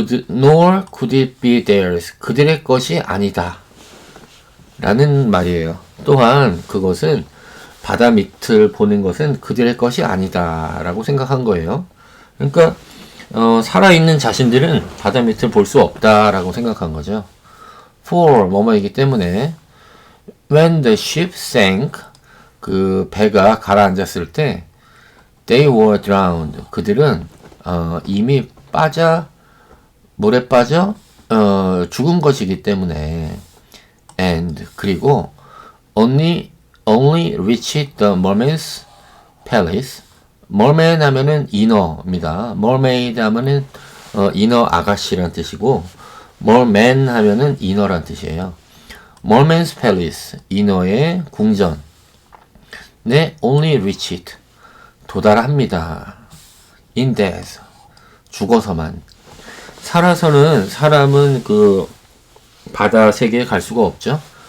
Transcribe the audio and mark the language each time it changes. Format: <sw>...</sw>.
<en>nor could it be theirs.</en> <ko>그들의 것이 아니다. 라는 말이에요. 또한 그것은 바다 밑을 보는 것은 그들의 것이 아니다. 라고 생각한 거예요. 그러니까 살아있는 자신들은 바다 밑을 볼 수 없다. 라고 생각한 거죠.</ko> <en>For</en> <ko>뭐뭐이기 때문에</ko> <en>when the ship sank</en> <ko>그 배가 가라앉았을 때</ko> <en>they were drowned.</en> <ko>그들은 이미 물에 빠져 죽은 것이기 때문에 and 그리고</ko> <en>only reached the mermaid's palace.</en> <ko>merman 하면은 인어입니다. mermaid 하면은 인어 아가씨란 뜻이고 merman 하면은 인어란 뜻이에요. merman's palace 인어의 궁전 네</ko> <en>only reached</en> <ko>도달합니다.</ko> <en>in death</en> <ko>죽어서만. 살아서는 사람은 그 바다 세계에 갈 수가 없죠.</ko>